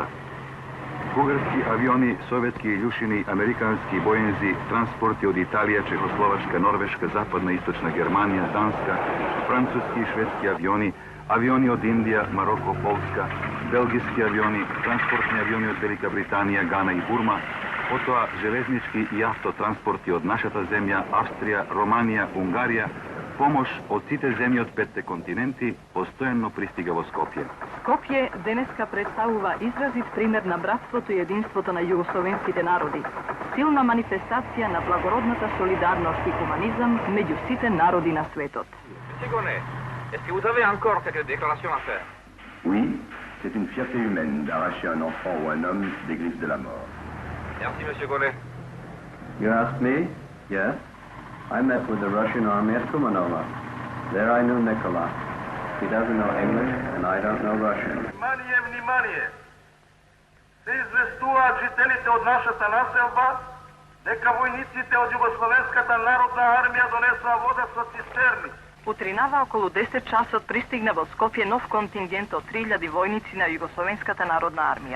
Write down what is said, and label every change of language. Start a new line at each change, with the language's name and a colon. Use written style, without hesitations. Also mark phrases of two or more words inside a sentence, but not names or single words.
Macedonian: Бугарски авиони, советски илјушини, американски боензи, транспорти од Италија, Чехословачка, Норвешка, Западна и Источна Германија, Данска, француски и шведски авиони, авиони од Индија, Мароко, Полска, белгиски авиони, транспортни авиони од Велика Британија, Гана и Бурма, потоа железнички и автотранспорти од нашата земја, Австрија, Романија, Унгарија, помош од сите земји од 5 континенти постојано пристига во Скопје. Скопје денеска представува изразит пример на братството и единството на југословенските народи. Силна манифестација на благородната солидарност и хуманизам меѓу сите народи на светот.
French: Ségonnet, est-ce que vous avez encore quelques déclarations à faire? Oui, c'est une fierté humaine d'arracher un enfant ou un homme des griffes de la mort. Merci, Monsieur Gonnet.
English: You asked me? Yes. I met with the Russian army at Kumanova. There I knew Nikola. He doesn't know English, and I don't know Russian.
Macedonian: Внимание, внимание! Се известуваат жителите од нашата населба дека војниците од Југословенската народна армија донесоа вода со цистерни. Утринава околу 10 часот пристигна во Скопје нов контингент од 3000 војници на Југословенската народна армија.